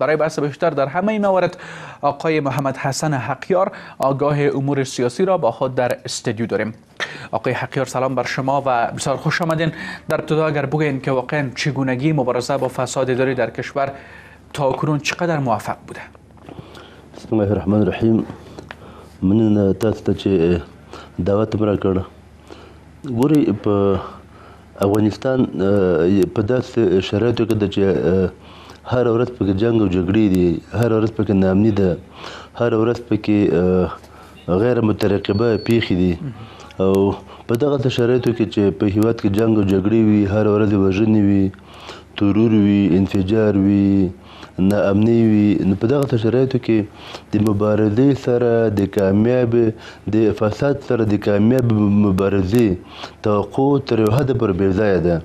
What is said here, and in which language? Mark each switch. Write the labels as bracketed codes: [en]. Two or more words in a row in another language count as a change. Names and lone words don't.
[fa] برای بحث بیشتر در همه این موارد آقای محمد حسن حقیار آگاه امور سیاسی را با خود در استودیو داریم. آقای حقیار سلام بر شما و بسیار خوش آمدین. در ابتدا اگر بگوین که واقعا چگونگی مبارزه با فساد اداری در کشور تاکنون چقدر موفق بوده؟ [ar] بسم الله الرحمن الرحیم. [ps] من تاسو ته دعوت مرا کړ. ګوري په افغانستان په داسې شرایطو کې ده چې هر ورځ پکې جنګ او جګړې دي، هر ورځ پکې ناامني ده، هر ورځ پکې غیر مترقبه پیښې دي او په دغه شرایطو کې چې په هیواد کې جنګ او جګړې وي، هر ورځ وژنې وي، ترور وي، انفجار وي، ناامني وي، نو په دغه شرایطو کې د مبارزې سره د کامیاب د فساد سره د کامیاب مبارزې توقع تر یو حده پورې بې ځایه ده.